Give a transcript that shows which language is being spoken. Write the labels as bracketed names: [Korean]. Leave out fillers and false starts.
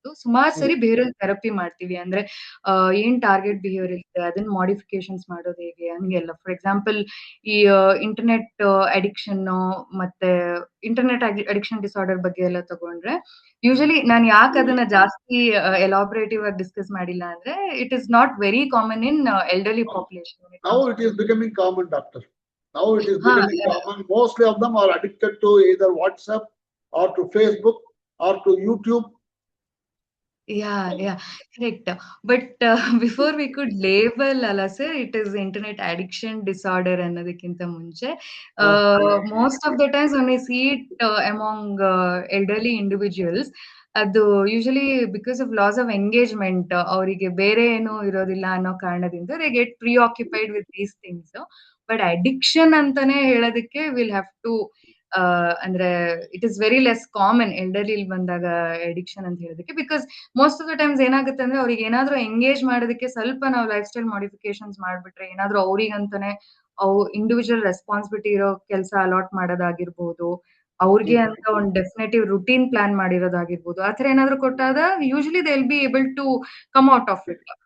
[Kannada] ಸುಮಾರು ಸರಿ behavioural therapy ಮಾಡ್ತೀವಿ. ಅಂದ್ರೆ ಏನ್ ಟಾರ್ಗೆಟ್ ಬಿಹೇವಿಯರ್ ಇದೆ ಅದನ್ನ ಮಾಡಿಫಿಕೇಶನ್ಸ್ ಮಾಡೋದು ಹೇಗೆ ಹಂಗೆಲ್ಲ. ಫಾರ್ ಎಕ್ಸಾಂಪಲ್ ಈ ಇಂಟರ್ನೆಟ್ ಅಡಿಕ್ಷನ್ ಮತ್ತೆ ಇಂಟರ್ನೆಟ್ ಅಡಿಕ್ಷನ್ ಡಿಸಾರ್ಡರ್ ಬಗ್ಗೆ ಎಲ್ಲ ತಗೊಂಡ್ರೆ ಯೂಶಲಿ ನಾನು ಯಾಕೆ ಅದನ್ನ ಜಾಸ್ತಿ ಎಲಾಬ್ರೇಟಿವ್ ಆಗಿ ಡಿಸ್ಕಸ್ ಮಾಡಿಲ್ಲ ಅಂದ್ರೆ [English] It is not very common in elderly population. Now it is becoming common, doctor. Now it is becoming common. Mostly of them are addicted to either WhatsApp or to Facebook or to YouTube. Yeah, correct. But before we could label ಅಲ್ಲ sir, it is internet addiction disorder [Kannada] ಅನ್ನೋದಕ್ಕಿಂತ ಮುಂಚೆ [English] most of the times when we see it among elderly individuals, ಅದು usually because of loss of engagement, [Kannada] ಅವರಿಗೆ ಬೇರೆ ಏನು ಇರೋದಿಲ್ಲ ಅನ್ನೋ ಕಾರಣದಿಂದ [English] they get preoccupied with these things. [Kannada] But addiction ಅಂತಾನೆ ಹೇಳೋದಕ್ಕೆ ವಿಲ್ ಹ್ಯಾವ್ ಟು ಅಂದ್ರೆ [English] it is very less common [Kannada] elderly ಬಂದಾಗ ಅಡಿಕ್ಷನ್ ಅಂತ ಹೇಳೋದಕ್ಕೆ. Because [English] most of the times [Kannada] ಏನಾಗುತ್ತೆ ಅಂದ್ರೆ ಅವ್ರಿಗೆ ಏನಾದ್ರೂ ಎಂಗೇಜ್ ಮಾಡೋದಕ್ಕೆ ಸ್ವಲ್ಪ ನಾವು ಲೈಫ್ ಸ್ಟೈಲ್ ಮಾಡಿಫಿಕೇಶನ್ಸ್ ಮಾಡ್ಬಿಟ್ರೆ, ಏನಾದ್ರೂ ಅವ್ರಿಗಂತಾನೆ ಇಂಡಿವಿಜುವಲ್ ರೆಸ್ಪಾನ್ಸಿಬಿಲಿಟಿ ಇರೋ ಕೆಲಸ ಅಲಾಟ್ ಮಾಡೋದಾಗಿರ್ಬೋದು, ಅವ್ರಿಗೆ ಅಂತ ಒಂದು ಡೆಫಿನೆಟಿವ್ ರುಟೀನ್ ಪ್ಲಾನ್ ಮಾಡಿರೋದಾಗಿರ್ಬೋದು, ಆತರ ಏನಾದ್ರು ಕೊಟ್ಟಾಗ usually [English] They will be able to come out of it.